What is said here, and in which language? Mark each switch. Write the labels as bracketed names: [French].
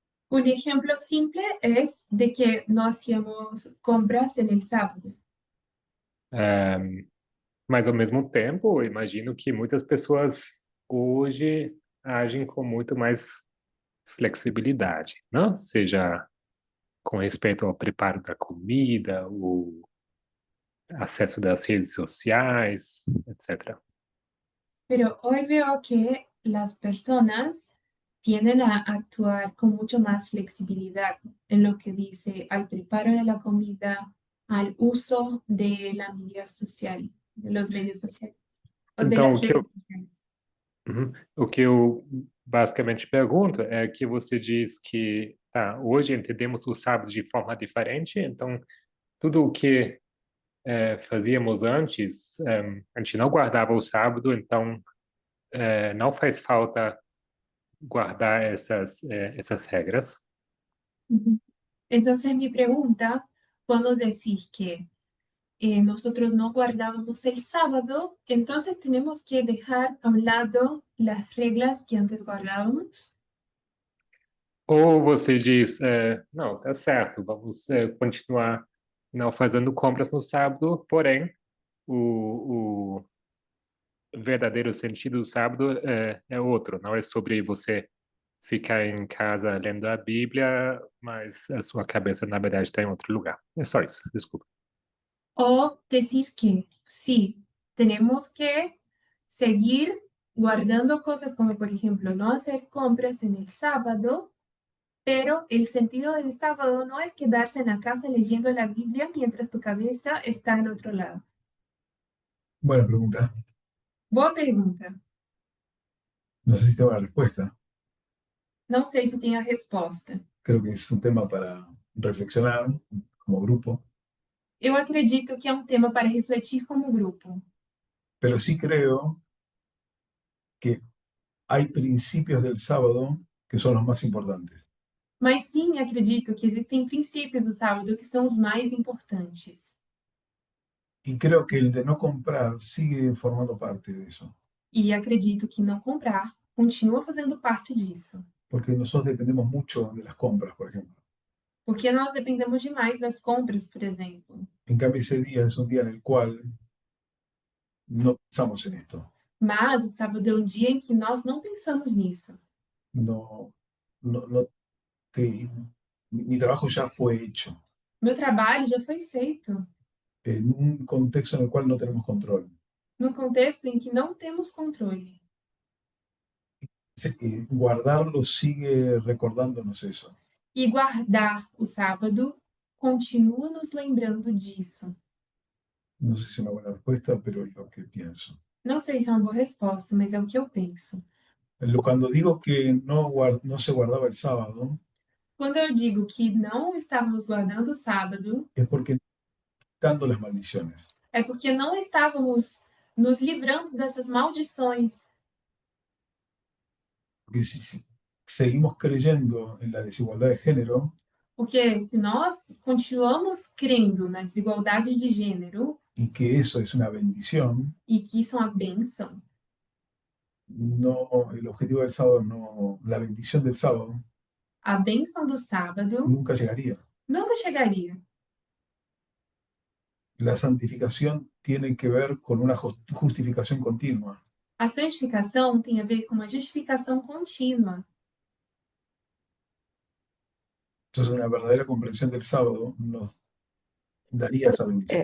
[Spanish] Un ejemplo simple es de que no hacíamos compras en el sábado, [Portuguese] Mas, ao mesmo tempo, eu imagino que muitas pessoas hoje agem com muito mais flexibilidade, não? Seja com respeito ao preparo da comida, o acesso das redes sociais, etc. [Spanish] pero hoy veo que las personas tienden a actuar con mucho más flexibilidad en lo que dice al preparo de la comida, al uso de la media social, de los medios sociales, o de [Portuguese] Então, [Spanish] las redes sociales. [Portuguese] o que eu basicamente pergunto é que você diz que, tá, hoje entendemos o sábado de forma diferente, então tudo o que fazíamos antes, a gente não guardava o sábado, então não faz falta guardar essas regras. Ujú. [Spanish] Entonces mi pregunta, cuando decís que nosotros no guardábamos el sábado, entonces tenemos que dejar a un lado las reglas que antes guardábamos. [Portuguese] Ou você diz, não, tá certo, vamos continuar não fazendo compras no sábado, porém, o verdadeiro sentido do sábado é outro, não é sobre você ficar em casa lendo a Bíblia, mas a sua cabeça, na verdade, está em outro lugar. É só isso, desculpa. [Spanish] O decís que sí, tenemos que seguir guardando cosas como, por ejemplo, no hacer compras en el sábado, pero el sentido del sábado no es quedarse en la casa leyendo la Biblia mientras tu cabeza está en otro lado. buena pregunta. [Portuguese] Boa pergunta. [Spanish] No sé si tengo la respuesta. [Portuguese] Não sei se tem a resposta. [Spanish] Creo que es un tema para reflexionar como grupo, [Portuguese] Eu acredito que é um tema para refletir como grupo, [Spanish] pero sí creo que hay principios del sábado que son los más importantes. [Portuguese] mas sim acredito que existem princípios do sábado que são os mais importantes. [Spanish] Y creo que el de no comprar sigue formando parte de eso, [Portuguese] E acredito que não comprar continua fazendo parte disso, [Spanish] porque nosotros dependemos mucho de las compras, por ejemplo. [Portuguese] porque nós dependemos demais das compras, por exemplo. [Spanish] En cambio, ese día es un día en el cual no pensamos en esto. [Portuguese] Mas o sábado é um dia em que nós não pensamos nisso. [Spanish] No, que mi trabajo ya fue hecho [Portuguese] Meu trabalho já foi feito, [Spanish] en un contexto en el cual no tenemos control. [Portuguese] num contexto em que não temos controle. [Spanish] Guardarlo sigue recordándonos eso. [Portuguese] E guardar o sábado continua nos lembrando disso. [Spanish] No sé si es una buena respuesta, pero es lo que pienso. [Portuguese] Não sei se é uma boa resposta, mas é o que eu penso. [Spanish] Cuando digo que no se guardaba el sábado, [Portuguese] Quando eu digo que não estávamos guardando o sábado, [Spanish] es porque quitando las maldiciones. [Portuguese] é porque não estávamos nos livrando dessas maldições. [Spanish] Porque si seguimos creyendo en la desigualdad de género, [Portuguese] Porque se nós continuamos crendo na desigualdade de gênero, [Spanish] y que eso es una bendición, [Portuguese] e que isso é uma benção. [Spanish] no, el objetivo del sábado, no, la bendición del sábado [Portuguese] A benção do sábado [Spanish] nunca llegaría. [Portuguese] nunca chegaria. [Spanish] La santificación tiene que ver con una justificación continua. [Portuguese] A santificação tem a ver com uma justificação contínua. [Spanish] Entonces, una verdadera comprensión del sábado nos daría esa bendición.